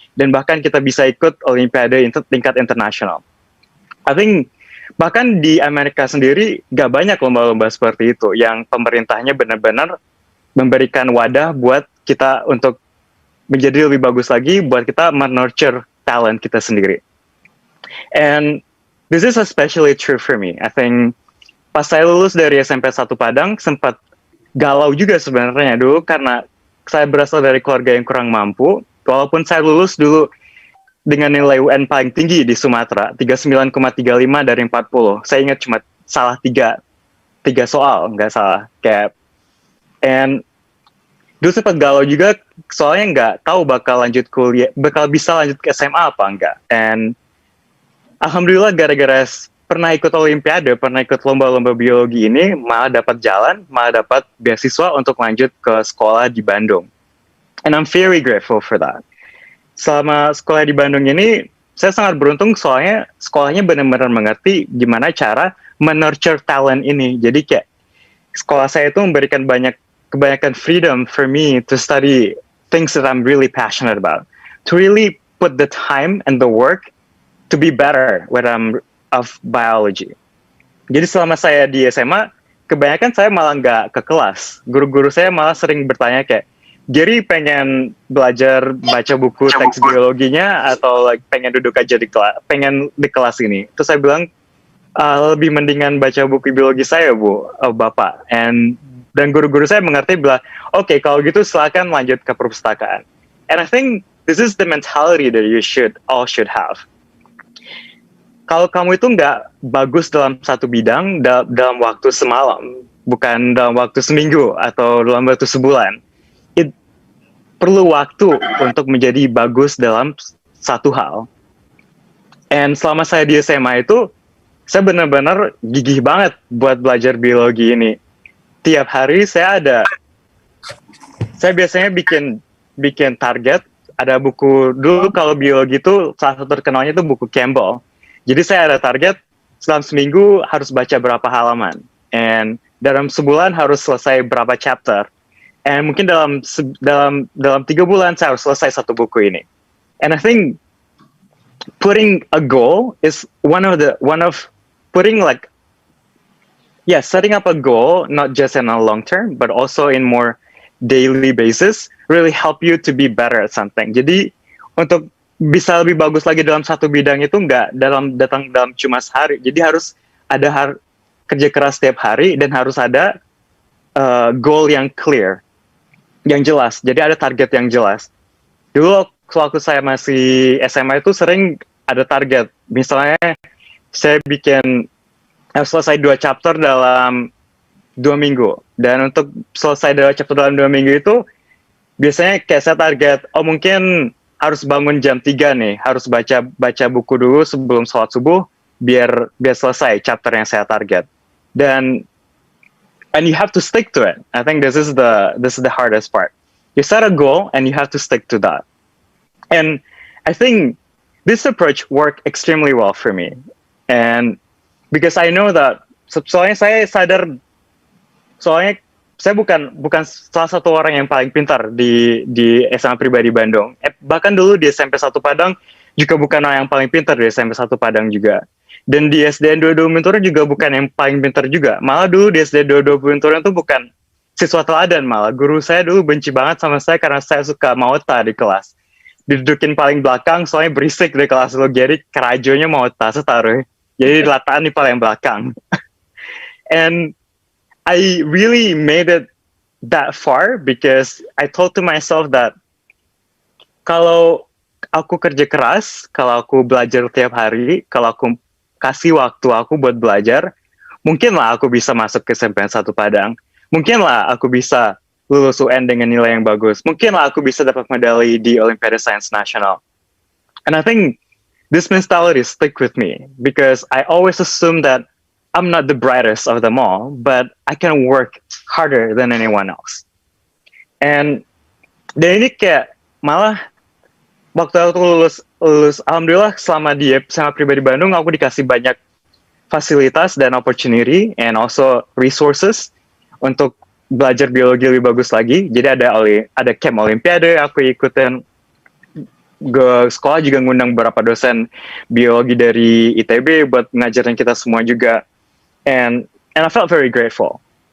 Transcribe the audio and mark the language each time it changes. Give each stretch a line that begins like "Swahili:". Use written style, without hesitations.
Indonesian: Dan bahkan kita bisa ikut Olimpiade tingkat internasional.
English: I think
Indonesian: bahkan di Amerika sendiri gak banyak lomba-lomba seperti itu yang pemerintahnya benar-benar memberikan wadah buat kita untuk menjadi lebih bagus lagi, buat kita menurture talent kita sendiri.
English: And this is especially true for me. I think
Indonesian: pas saya lulus dari SMP 1 Padang, sempat galau juga sebenarnya dulu karena saya berasal dari keluarga yang kurang mampu. Walaupun saya lulus dulu dengan nilai UN paling tinggi di Sumatera, 39,35 dari 40. Saya ingat cuma salah 3 soal, nggak salah. And dulu sempat galau juga, soalnya nggak tahu bakal bisa lanjut ke SMA apa enggak. And alhamdulillah gara-gara pernah ikut Olimpiade, pernah ikut lomba-lomba biologi ini, malah dapat beasiswa untuk lanjut ke sekolah di Bandung.
English: And I'm very grateful for that.
Indonesian: Selama sekolah di Bandung ini, saya sangat beruntung soalnya sekolahnya benar-benar mengerti gimana cara menurture talent ini. Jadi kayak sekolah saya itu memberikan kebanyakan
English: freedom for me to study things that I'm really passionate about. To really put the time and the work to be better when I'm of biology.
Indonesian: Jadi selama saya di SMA, kebanyakan saya malah nggak ke kelas. Guru-guru saya malah sering bertanya kayak, Gary pengen belajar baca buku teks biologinya atau pengen duduk aja pengen di kelas ini. Terus saya bilang, lebih mendingan baca buku biologi saya, Bapak. Dan guru-guru saya mengerti bilang, oke, kalau gitu silakan lanjut ke perpustakaan.
English: And I think this is the mentality that you all should have.
Indonesian: Kalau kamu itu nggak bagus dalam satu bidang dalam waktu semalam, bukan dalam waktu seminggu atau dalam waktu sebulan, perlu waktu untuk menjadi bagus dalam satu hal. And selama saya di SMA itu, saya benar-benar gigih banget buat belajar biologi ini. tiap hari saya biasanya bikin target. Ada buku dulu kalau biologi itu salah satu terkenalnya itu buku Campbell. Jadi saya ada target dalam seminggu harus baca berapa halaman, and dalam sebulan harus selesai berapa chapter, and mungkin dalam 3 bulan saya harus selesai satu buku ini.
English: And I think putting a goal is one of putting like setting up a goal not just in a long term but also in more daily basis really help you to be better at something.
Indonesian: Jadi untuk bisa lebih bagus lagi dalam satu bidang itu nggak datang dalam cuma sehari. Jadi harus ada kerja keras setiap hari dan harus ada goal yang clear, yang jelas. Jadi ada target yang jelas. Dulu waktu saya masih SMA itu sering ada target. Misalnya saya harus selesai 2 chapter dalam 2 minggu. Dan untuk selesai 2 chapter dalam 2 minggu itu biasanya kayak saya target, mungkin harus bangun jam 3 nih, harus baca buku dulu sebelum sholat subuh biar selesai chapter yang saya target.
English: And you have to stick to it. I think this is the hardest part. You set a goal and you have to stick to that. And I think this approach worked extremely well for me. And because I know that
Indonesian: soalnya saya sadar, soalnya saya bukan salah satu orang yang paling pintar di SMA Pribadi Bandung. Bahkan dulu di SMP 1 Padang juga bukan orang yang paling pintar di SMP 1 Padang juga. Dan di SDN 22 Binturong juga bukan yang paling pintar juga. Malah dulu di SDN 22 Binturong itu bukan siswa teladan malah. Guru saya dulu benci banget sama saya karena saya suka mauta di kelas. Didudukin paling belakang soalnya berisik di kelas lo. Jadi kerajonya mauta setaruh. Jadi lataan di paling belakang.
English: And I really made it that far because I told to myself that
Indonesian: kalau aku kerja keras, kalau aku belajar tiap hari, kalau aku kasih waktu aku buat belajar, mungkinlah aku bisa masuk ke SMPN 1 Padang. Mungkinlah aku bisa lulus UN dengan nilai yang bagus. Mungkinlah aku bisa dapat medali di Olimpiade Sains Nasional.
English: And I think this mentality stick with me because I always assume that I'm not the brightest of them all, but I can work harder than anyone else.
Indonesian: And dan ini kayak malah waktu aku lulus, alhamdulillah selama di SMA Pribadi Bandung aku dikasih banyak fasilitas dan
English: opportunity and also resources
Indonesian: untuk belajar biologi lebih bagus lagi. Jadi ada camp Olimpiade aku ikutin. Sekolah juga ngundang beberapa dosen biologi dari ITB buat ngajarin kita semua juga.
English: And I felt very grateful.